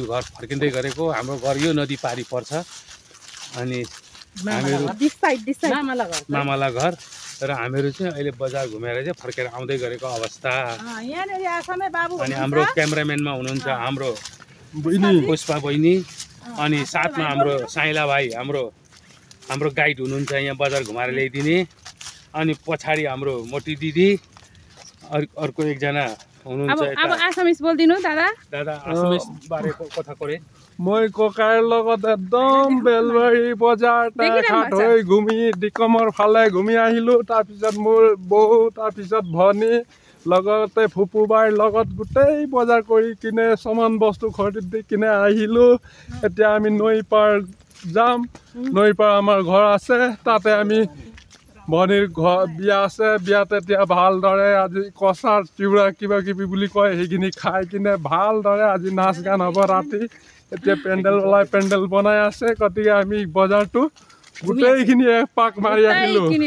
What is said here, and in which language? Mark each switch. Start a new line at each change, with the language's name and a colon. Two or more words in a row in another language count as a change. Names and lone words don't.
Nepali: घर फर्किँदै गरेको हाम्रो घर यो नदी पारी पर्छ अनि हामीहरू मामाला घर र हामीहरू चाहिँ अहिले बजार घुमेर चाहिँ फर्केर आउँदै गरेको अवस्था अनि हाम्रो क्यामेराम्यानमा हुनुहुन्छ हाम्रो पुष्पा बहिनी अनि साथमा हाम्रो साइला भाइ हाम्रो गाइड हुनुहुन्छ यहाँ बजार घुमाएर ल्याइदिने अनि पछाडि हाम्रो मोटी दिदी अर्को एकजना हुनुहुन्छ अब आसामिस बोल्दिनु
Assamese: দাদা আছামিজ বাৰে কথা কৰে মই ককাৰ লগত একদম বেলবাৰী বজাৰ টেঙাখাট হৈ ঘূমি ডিকমৰ ফালে ঘূমি আহিলোঁ তাৰপিছত মোৰ বৌ তাৰপিছত ভনী লগতে ফুপুবাৰ লগত গোটেই বজাৰ কৰি কিনে সমান বস্তু খৰিদি কিনে আহিলোঁ এতিয়া আমি নৈ পাৰ যাম নৈ পাৰ আমাৰ ঘৰ আছে তাতে আমি ভনীৰ ঘৰ বিয়া আছে বিয়াত এতিয়া ভালদৰে আজি কচাৰ চিউৰা কিবা কিবি বুলি কয় সেইখিনি খাই কিনে ভালদৰে আজি নাচ গান হ'ব ৰাতি এতিয়া পেণ্ডেল বনাই আছে গতিকে আমি বজাৰটো গোটেইখিনি পাক মাৰি আহিলোঁ